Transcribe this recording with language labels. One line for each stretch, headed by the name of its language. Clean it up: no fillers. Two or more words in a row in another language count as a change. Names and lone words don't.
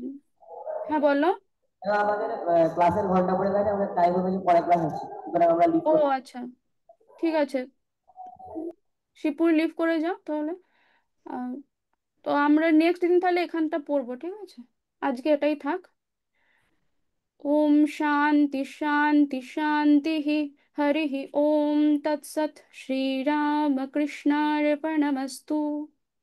Bangla: হ্যাঁ, বলো। আমাদের ক্লাসের ঘন্টা পড়ে গেছে, আমাদের টাইম হবে যে পরে ক্লাস হচ্ছে, সুতরাং আমরা লিভ ও করছি। আচ্ছা, ঠিক আছে, শিবপুর লিভ করে যাও তাহলে। আহ, তো আমরা নেক্সট দিন তাহলে এখানটা পড়বো, ঠিক আছে? আজকে এটাই থাক।
Sanskrit: ओम शांति शांति शांति ही। हरि ही ओम तत्सत। श्री राम कृष्णार्पणमस्तु।